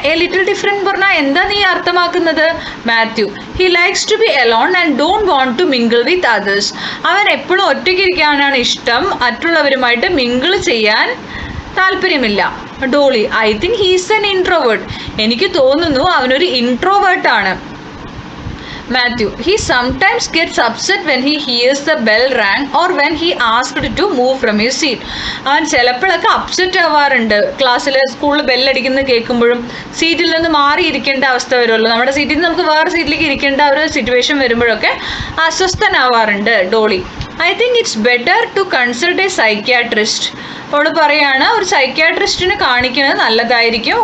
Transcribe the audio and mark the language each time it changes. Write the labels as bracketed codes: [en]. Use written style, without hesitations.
[en] a little different [ml] പറഞ്ഞാൽ എന്താ നീ അർത്ഥമാക്കുന്നത്? [en] Matthew, he likes to be alone and don't want to mingle with others. [ml] അവൻ എപ്പോഴും ഒറ്റയ്ക്കിരിക്കാനാണ് ഇഷ്ടം, മറ്റുള്ളവരുമായിട്ട് മിങ്കിൾ ചെയ്യാൻ താല്പര്യമില്ല. [en] Dolly, I think he's an introvert. [ml] എനിക്ക് തോന്നുന്നു അവനൊരു ഇൻട്രോവേർട്ടാണ്. [en] Matthew, he sometimes gets upset when he hears the bell rang or when he asked to move from his seat. [ml] അവൻ ചിലപ്പോഴൊക്കെ അപ്സെറ്റ് ആവാറുണ്ട്. സ്കൂളിൽ ബെല്ലടിക്കുന്നത് കേൾക്കുമ്പോഴും സീറ്റിൽ നിന്ന് മാറിയിരിക്കേണ്ട അവസ്ഥ വരുമല്ലോ. നമ്മുടെ സീറ്റിൽ നിന്ന് നമുക്ക് വേറെ സീറ്റിലേക്ക് ഇരിക്കേണ്ട ഒരു സിറ്റുവേഷൻ വരുമ്പോഴൊക്കെ അസ്വസ്ഥനാവാറുണ്ട് Dolly. [en] I think it's better to consult a psychiatrist. [ml] അവൾ പറയാണ്, ഒരു സൈക്യാട്രിസ്റ്റിനെ കാണിക്കുന്നത് നല്ലതായിരിക്കും.